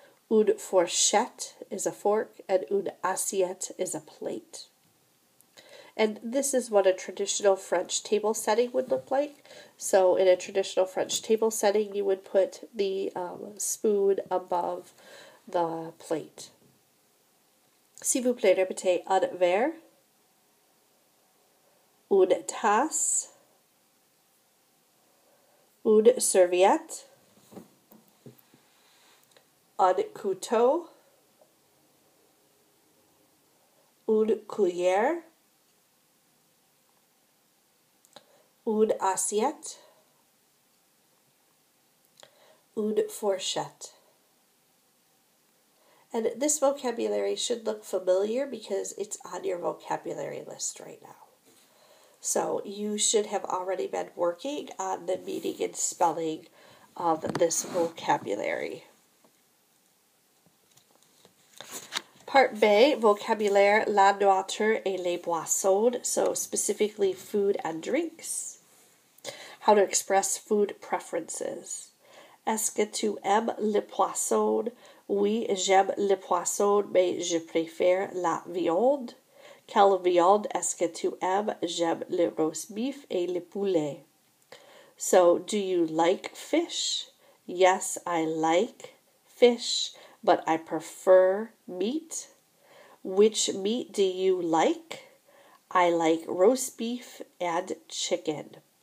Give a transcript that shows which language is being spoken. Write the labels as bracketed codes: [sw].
[en] Une fourchette is a fork. And une assiette is a plate. And this is what a traditional French table setting would look like. So in a traditional French table setting, you would put the spoon above the plate. [fr] S'il vous plaît, répétez un verre, une tasse, une serviette, un couteau, une cuillère, une assiette, une fourchette. [en] And this vocabulary should look familiar because it's on your vocabulary list right now. So you should have already been working on the meaning and spelling of this vocabulary. Part B, [fr] vocabulaire, la nourriture et les boissons, [en] so specifically food and drinks. How to express food preferences. [fr] Est-ce que tu aimes les poissons? Oui, j'aime le poisson, mais je préfère la viande. Quelle viande est-ce que tu aimes? J'aime le roast beef et le poulet. [en] So, do you like fish? Yes, I like fish, but I prefer meat. Which meat do you like? I like roast beef and chicken.